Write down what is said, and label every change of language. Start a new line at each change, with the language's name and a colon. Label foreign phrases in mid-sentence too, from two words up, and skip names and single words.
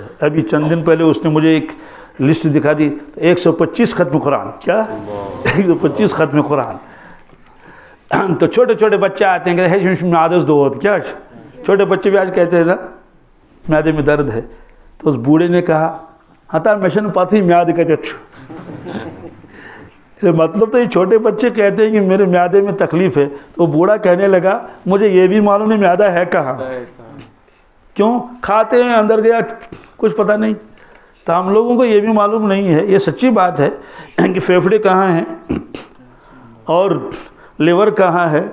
Urdu: ابھی چند دن پہلے اس نے مجھے ایک لسٹ دکھا دی، 125 ختم قرآن، کیا؟ 125 ختم قرآن۔ تو چھوٹے چھوٹے بچے آتے ہیں کہ ہے
Kashmiri: معدس دو ہوت،
Urdu: کیا چھوٹے بچے بھی آج کہتے ہیں نا معدے میں درد ہے، تو اس بوڑھے نے کہا
Kashmiri: ہتا مشن پاتھی میاد کا چچو۔
Urdu: مطلب تو یہ چھوٹے بچے کہتے ہیں کہ میرے معدے میں تکلیف ہے، تو وہ بوڑھا کہنے لگا مجھے یہ بھی معلوم نہیں معدہ ہے کہاں، کیوں کھاتے ہیں اندر گیا کچھ پتہ نہیں۔ تو ہم لوگوں کو یہ بھی معلوم نہیں ہے، یہ سچی بات ہے کہ پھیپھڑے کہاں ہیں اور لیور کہاں ہے۔